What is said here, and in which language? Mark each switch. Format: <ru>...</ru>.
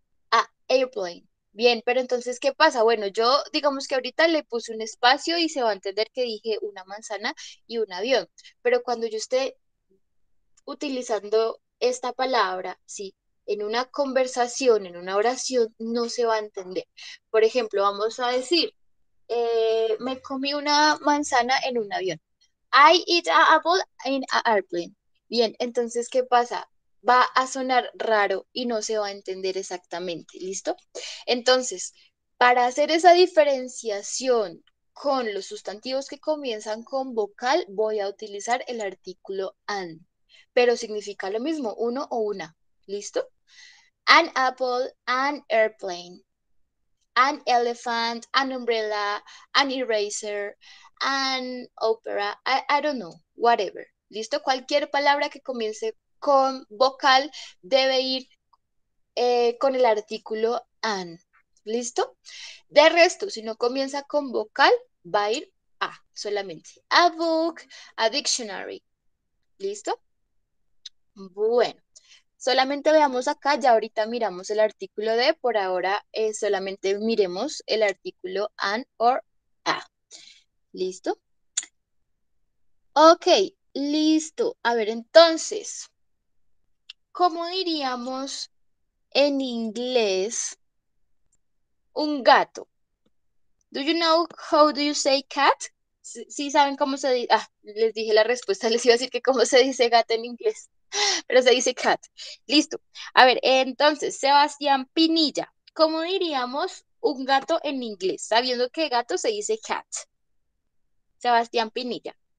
<en>A airplane,</en> <es>bien, pero entonces, ¿qué pasa? Bueno, yo digamos que ahorita le puse un espacio y se va a entender que dije una manzana y un avión, pero cuando yo esté utilizando esta palabra, ¿sí? En una conversación, en una oración, no se va a entender. Por ejemplo, vamos a decir, me comí una manzana en un avión.</es> <en>I eat an apple in an airplane.</en> <es>Bien, entonces, ¿qué pasa? Va a sonar raro y no se va a entender exactamente, ¿listo? Entonces, para hacer esa diferenciación con los sustantivos que comienzan con vocal, voy a utilizar el artículo an, pero significa lo mismo, uno o una, ¿listo?</es> <en>An apple, an airplane, an elephant, an umbrella, an eraser, an opera, I don't know, whatever.</en> <es>¿Listo? Cualquier palabra que comience con vocal debe ir con el artículo an. ¿Listo? De resto, si no comienza con vocal, va a ir a solamente.</es> <en>A book, a dictionary.</en> <es>¿Listo? Bueno. Solamente veamos acá, ya ahorita miramos el artículo de, por ahora solamente miremos el artículo</es> <en>an or a.</en> <es>¿Listo? Ok, listo. A ver, entonces, ¿cómo diríamos en inglés un gato?</es> <en>Do you know how do you say cat?</en> <es>Sí, saben cómo se dice. Ah, les dije la respuesta, les iba a decir que cómo se dice gato en inglés, pero se dice cat. Listo. A ver, entonces, Sebastián Pinilla, ¿cómo diríamos un gato en inglés? Sabiendo que gato se dice cat. Sebastián Pinilla.</es>